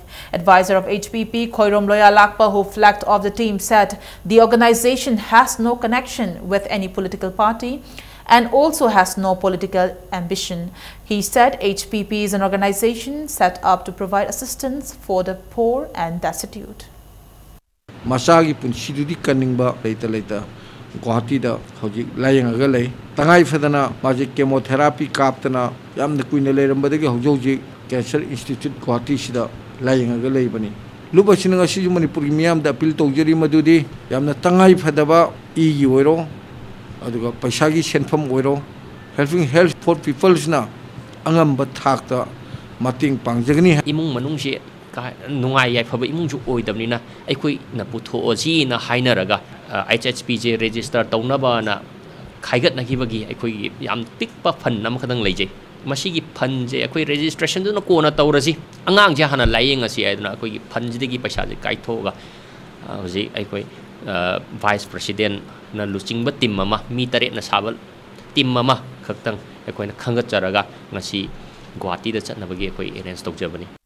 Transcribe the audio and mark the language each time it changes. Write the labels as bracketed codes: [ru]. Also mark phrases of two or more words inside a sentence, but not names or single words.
[en] Advisor of HPP, Khoirom Loya Lakpa, who flagged off the team, said the organization has no connection with any political party and also has no political ambition. He said HPP is an organization set up to provide assistance for the poor and destitute. [mni] Masagi punsidudi kaningba leita Guwahati da hojik layanga lay tangai fedana magic chemotherapy kaptana yamna kuina leirambadagi hojoji cancer institute Guwahati sida layanga lay bani luba sinanga siju Manipur miyam da appeal tawjari madudi yamna tangai fedaba igi oiro aduga paisagi senfam oiro [en] helping health for people [mni] na angamba thakta mating pangjagni imung manung si nungai yai phaba imung ju oidamnina aikoi na putho oji na hainaraga HHPJ register taunaba na khaigat na kibagi aikoi yam tikpa fan nam khadang leije masigi fan je aikoi registration du na kona taurasi angang je hana layeng asi aiduna aikoi fan ji degi paisa je kaithoga hoji aikoi [en] vice president [mni] na luchingba team mama mi tare na sabal team mama khaktang aikoi na khangat charaga ngasi Guwahati da chatnabagi aikoi arrange tawjabani.